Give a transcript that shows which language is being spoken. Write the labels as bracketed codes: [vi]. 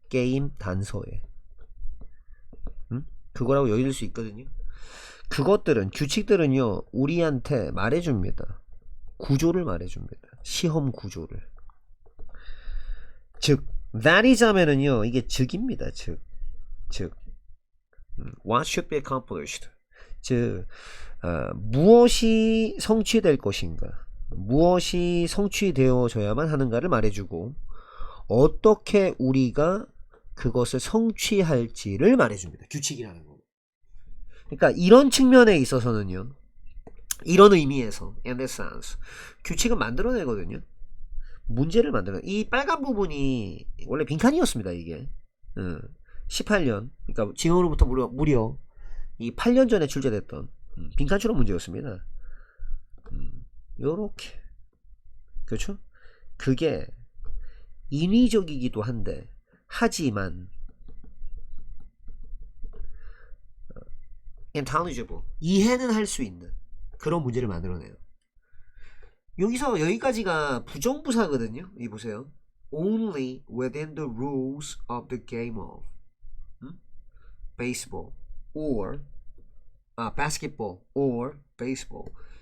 [ko] 게임 단서에. 그거라고 여길 수 있거든요. 그것들은 규칙들은요 우리한테 말해줍니다. 구조를 말해줍니다. 시험 구조를. 즉 [en] that is [ko] 하면은요 이게 즉입니다. 즉 [en] what should be accomplished. [ko] 즉 무엇이 성취될 것인가, 무엇이 성취되어져야만 하는가를 말해주고 어떻게 우리가 그것을 성취할지를 말해줍니다. 규칙이라는 거. 그러니까 이런 측면에 있어서는요, 이런 의미에서 [en] in that sense [ko] 규칙은 만들어내거든요. 문제를 만들어. 이 빨간 부분이 원래 빈칸이었습니다. 이게 18년, 그러니까 지금으로부터 무려 이 8년 전에 출제됐던 빈칸 추론 문제였습니다. 요렇게, 그렇죠? 그게 인위적이기도 한데, 하지만 intelligible, 이해는 할 수 있는 그런 문제를 만들어내요. 여기서 여기까지가 부정부사거든요. 이 보세요. [en] Only within the rules of the game of baseball or basketball or baseball.